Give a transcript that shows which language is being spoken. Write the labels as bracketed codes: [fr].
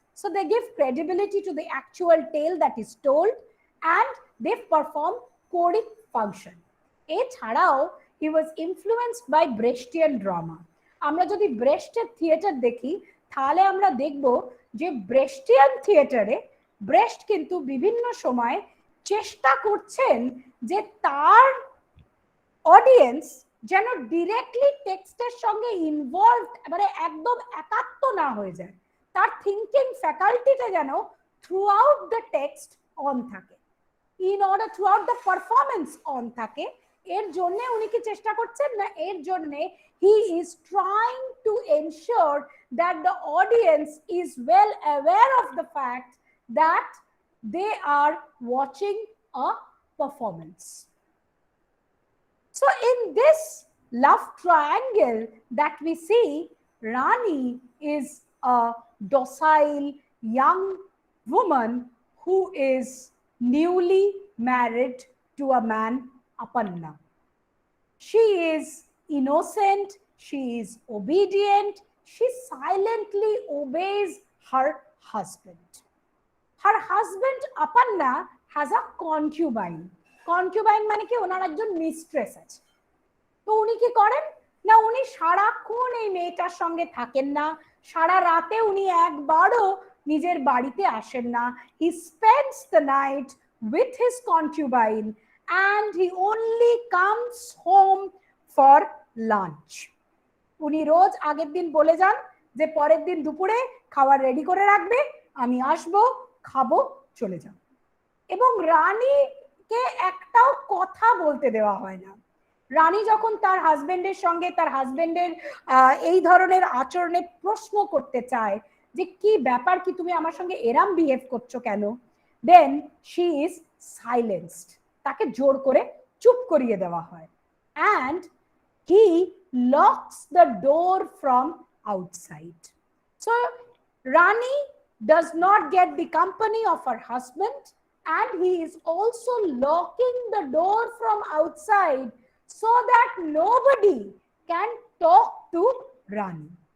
[en] So they give credibility to the actual tale that is told and they perform choric function. এছাড়াও he was influenced by Brechtian drama. [bn] আমরা যদি ব্রেস্টের theatre দেখি তাহলে আমরা দেখব যে ব্রেস্টিয়ান থিয়েটারে ব্রেস্ট কিন্তু বিভিন্ন সময় চেষ্টা করছেন যে তার অডিয়েন্স যেন ডিরেক্টলি টেক্সটের সঙ্গে ইনভলভ, মানে একদম একাত্ম না হয়ে যায়, তার থিঙ্কিং ফ্যাকাল্টিটা যেন through out the text on থাকে, in order through out the performance on থাকে। এর জন্য উনি কি চেষ্টা করছেন না, এর জন্য [en] he is trying to ensure that the audience is well aware of the fact that they are watching a performance. So in this love triangle that we see, Rani is a docile young woman who is newly married to a man, Apanna. She is innocent, she is obedient, she silently obeys her husband. Her husband Apanna has a concubine. Concubine মানে কি, [bn] ওনার একজন mistress আছে। তো উনি কি করেন না, উনি সারাক্ষণ এই মেয়েটার সঙ্গে থাকেন না, সারা রাতে উনি একবারও নিজের বাড়িতে আসেন না। [en] He spends the night with his concubine and he only comes home for lunch. [bn] উনি রোজ আগের দিন বলে যান যে পরের দিন দুপুরে খাবার রেডি করে রাখবে, আমি আসবো, খাবো, চলে যাব। এবং রানীকে একটাও কথা বলতে দেওয়া হয় না। রানী যখন তার হাজবেন্ডের সঙ্গে তার হাজবেন্ডের এই ধরনের আচরণে প্রশ্ন করতে চায় যে কি ব্যাপার, কি তুমি আমার সঙ্গে এরম বিহেভ করছো কেন, [en] then she is silenced, [bn] তাকে জোর করে চুপ করিয়ে দেওয়া হয়। [en] and he locks the door from outside. So Rani does not get the company of her husband and he is also locking the door from outside so that nobody can talk to Rani.